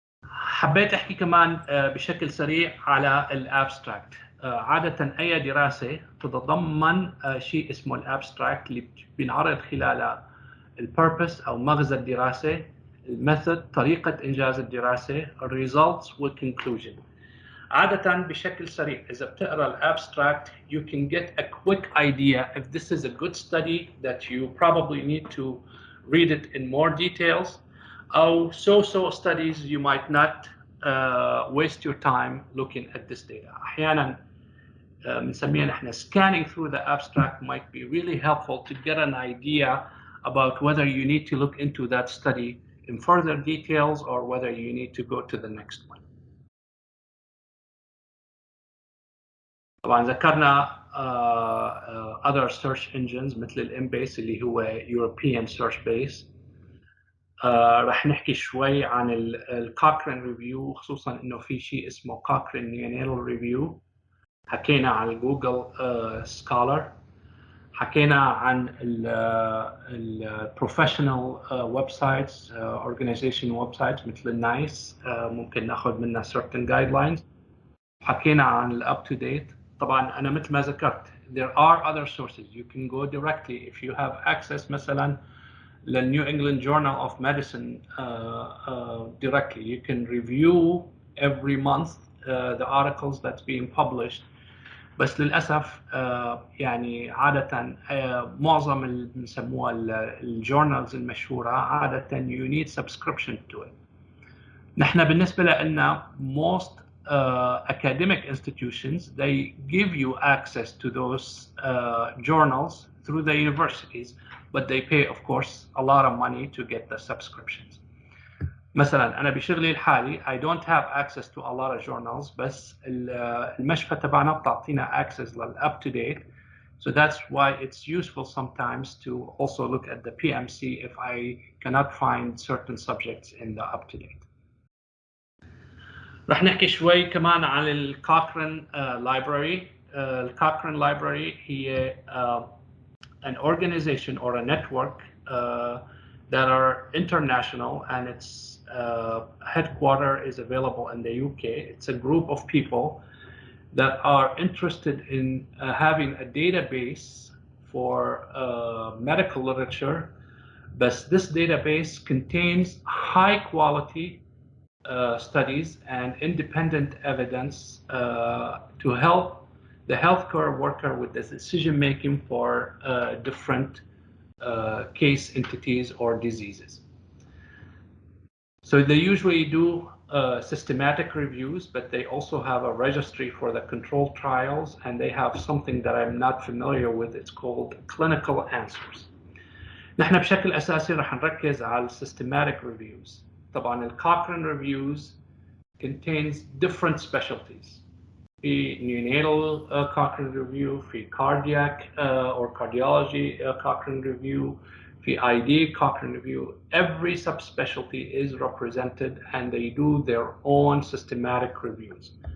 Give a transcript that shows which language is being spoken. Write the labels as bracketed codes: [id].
[ar] حبيت احكي كمان بشكل سريع على الابستراكت. عادة اي دراسة تتضمن شيء اسمه الابستراكت اللي بينعرض خلالها البيربس او مغزى الدراسة، الميثود، طريقة انجاز الدراسة، الريزلتس والكونكلوجن. عادة بشكل سريع إذا بتقرأ الابستراكت [en] you can get a quick idea if this is a good study that you probably need to read it in more details, أو so studies you might not waste your time looking at this data. [ar] أحيانا بنسميها نحن [en] scanning through the abstract might be really helpful to get an idea about whether you need to look into that study in further details or whether you need to go to the next one. [ar] طبعا ذكرنا [en] other search engines [ar] مثل الامبيس اللي هو [en] European search base. [ar] رح نحكي شوي عن الكوكرين ريفيو، خصوصا انه في شيء اسمه كوكرين نيوناتال ريفيو. حكينا عن الجوجل سكولر، حكينا عن البروفيشنال ويب سايتس، اورجانيزيشن ويب سايتس مثل النايس، ممكن ناخذ منها [en] certain guidelines. [ar] حكينا عن الاب تو ديت. طبعا انا مثل ما ذكرت [en] there are other sources you can go directly if you have access مثلا للNew England Journal of Medicine directly. You can review every month the articles that's being published. [ar] بس للأسف يعني عادة معظم اللي بنسموها الجورنالز المشهورة عادة [en] you need subscription to it. [ar] نحن بالنسبة لنا [en] most academic institutions, they give you access to those journals through the universities, but they pay, of course, a lot of money to get the subscriptions. [ar] مثلا أنا بشغلي الحالي [en] I don't have access to a lot of journals، [ar] بس المشفى تبعنا بتعطينا [en] access لل up to date, so that's why it's useful sometimes to also look at the PMC if I cannot find certain subjects in the up to date. [ar] رح نحكي شوي كمان عن الكوكرين library. [en] الكوكرين library هي an organization or a network that are international, and its headquarter is available in the UK. It's a group of people that are interested in having a database for medical literature, but this database contains high quality studies and independent evidence to help the healthcare worker with the decision making for different case entities or diseases. So they usually do systematic reviews, but they also have a registry for the controlled trials, and they have something that I'm not familiar with. It's called clinical answers. [ar] نحن بشكل أساسي رح نركز على systematic reviews. [en] طبعا ال Cochrane reviews contains different specialties. في neonatal Cochrane review, في cardiac or cardiology Cochrane review, في ID Cochrane review. Every subspecialty is represented, and they do their own systematic reviews.